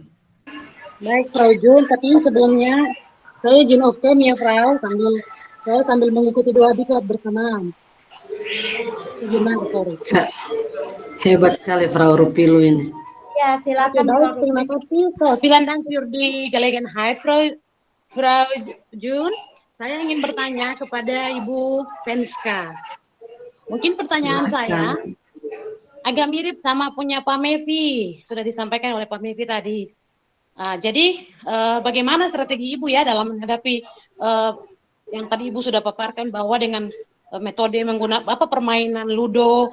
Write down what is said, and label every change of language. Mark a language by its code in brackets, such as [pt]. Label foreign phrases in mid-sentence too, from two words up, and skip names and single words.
[id] Baik Frau Jun, tapi sebelumnya saya izin [en] off cam [id] ya Frau, sambil mengikuti doa diklat bersamaan. Gimana sorry? Hebat sekali Frau Rupilu ini. Ya, Oke, silakan baik, Frau terima Rupi. kasih. [de] So, vielen Dank für die Gelegenheit, Frau Jun. [id] Saya ingin bertanya kepada Ibu Fenska. Mungkin pertanyaan saya Silakan. agak mirip sama punya Pak Mevi, sudah disampaikan oleh Pak Mevi tadi. Jadi, bagaimana strategi Ibu ya dalam menghadapi yang tadi Ibu sudah paparkan bahwa dengan metode menggunakan permainan ludo.